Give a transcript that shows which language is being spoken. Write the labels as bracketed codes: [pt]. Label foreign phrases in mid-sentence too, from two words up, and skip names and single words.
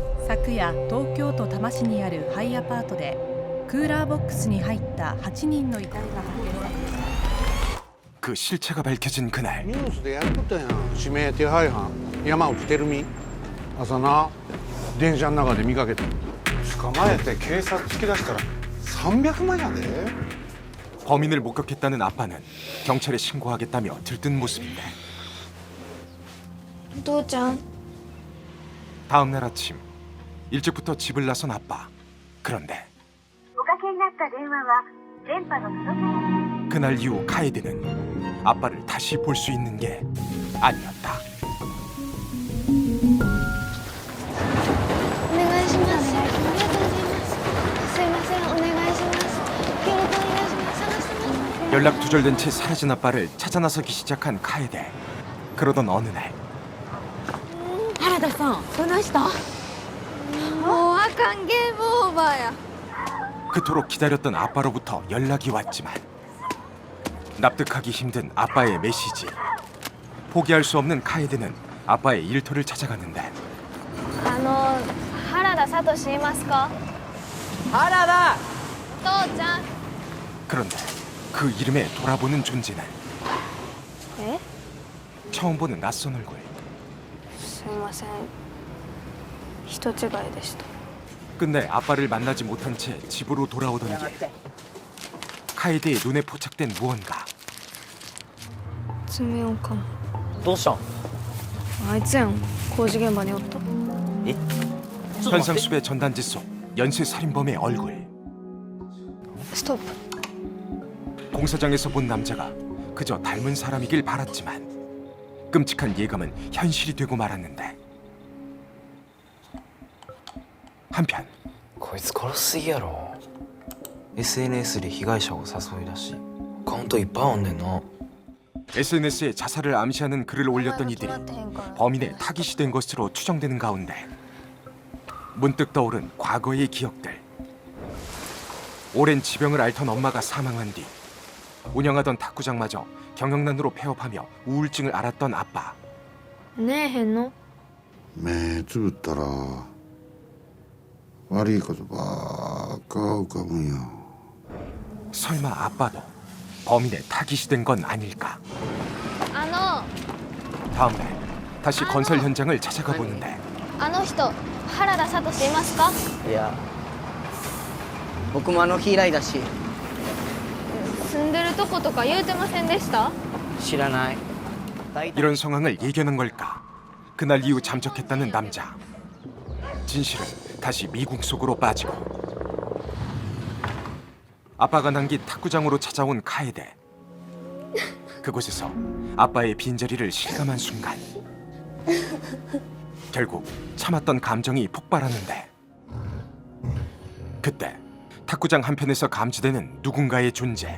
[ja] 昨夜東京都多摩市にあるハイアパートでクーラーボックスに入った8人の遺体が発見されました。 [ko] 그 실체가 밝혀진 그날 [ja] ニュースでやっとったやん。指名手配犯山内照美。朝な電車の中で見かけた。捕まえて警察突き出したら300万やで。 [ko] 범인을 목격했다는 아빠는 경찰에 신고하겠다며 들뜬 모습인데 [ja] お父ちゃん [ko] 다음 날 아침 일찍부터 집을 나선 아빠. 그런데 [ja] おかけになった電話は電波の届かない。 [ko] 그날 이후 카에데는 아빠를 다시 볼 수 있는 게 아니었다. [ja] お願いします。ありがとうございます。すいません、お願いします。協力お願いします。探してます。 [ko] 연락 두절된 채 사라진 아빠를 찾아 나서기 시작한 카에데. 그러던 어느 날 [ja] 原田さんどないした？もうあかん、ゲームオーバーや。 [ko] 그토록 기다렸던 아빠로부터 연락이 왔지만 납득하기 힘든 아빠의 메시지. 포기할 수 없는 카에데는 아빠의 일터를 찾아갔는데 [ja] 原田聡いますか？原田。お父ちゃん。 [ko] 그런데 그 이름에 돌아보는 존재는 [ja] え？ [ko] 처음 보는 낯선 얼굴. [ja] すいません。人違いでした。 [ko] 끝내 아빠를 만나지 못한 채 집으로 돌아오던 길. 카에데의 눈에 포착된 무언가. [ja] 爪をかも。どうしたん？あいつやん。工事現場におった。 [ko] 현상수배 전단지 속 연쇄 살인범의 얼굴. [ja] ストップ。 [ko] 공사장에서 본 남자가 그저 닮은 사람이길 바랐지만 끔찍한 예감은 현실이 되고 말았는데 한편 [ja] こいつ殺しすぎやろ。 SNS で被害者を誘い出しアカウントいっぱいあんねんな。 [ko] SNS에 자살을 암시하는 글을 올렸던 이들이 범인의 타깃이 된 것으로 추정되는 가운데 문득 떠오른 과거의 기억들. 오랜 지병을 앓던 엄마가 사망한 뒤 운영하던 탁구장마저 경영난으로 폐업하며 우울증을 앓았던 아빠. [ja] ねえへんの？目つぶったら悪いことばっか浮かぶんよ。 [ko] 설마 아빠도 범인의 타깃이 된 건 아닐까? あ 다음 날 다시 건설 현장을 찾아가 보는데 [ja] の人、原田聡いますか？いや僕もあの日以来だし住んでるとことか言うてませんでした？知らない。 [ko] 이런 상황을 예견한 걸까? 그날 이후 잠적했다는 남자. 진실은 다시 미궁 속으로 빠지고 아빠가 남긴 탁구장으로 찾아온 카에데. 그곳에서 아빠의 빈자리를 실감한 순간 결국 참았던 감정이 폭발하는데 그때 탁구장 한편에서 감지되는 누군가의 존재.